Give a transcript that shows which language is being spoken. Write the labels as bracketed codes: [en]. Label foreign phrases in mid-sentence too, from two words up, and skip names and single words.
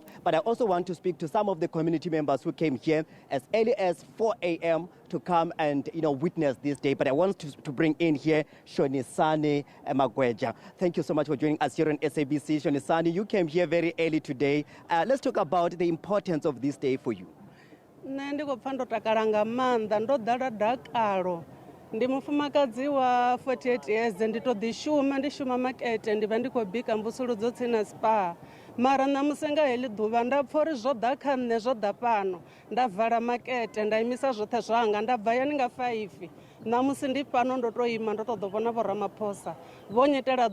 [en] But I also want to speak to some of the community members who came here as early as 4 a.m. to come and witness this day. But I want to bring in here Shonisani Magweja. Thank you so much for joining us here on SABC. Shonisani, you came here very early today. Let's talk about the importance of this day for you. [ve] Ndi mufumakadzi wa 48 years ndito dishuma ndishuma makete ndiva ndikobika mbusuludzo tsina spa mara namusenga heli ḓuvha nda pfha uri zwo ḓa kha nṋe zwo ḓa fhano nda vala makete nda imisa zwoṱhe zwanga nda bva yani nga 5 namusi ndi fhano ndo to ima ndo ṱoḓa vhona vho ramaphosa vho nyetela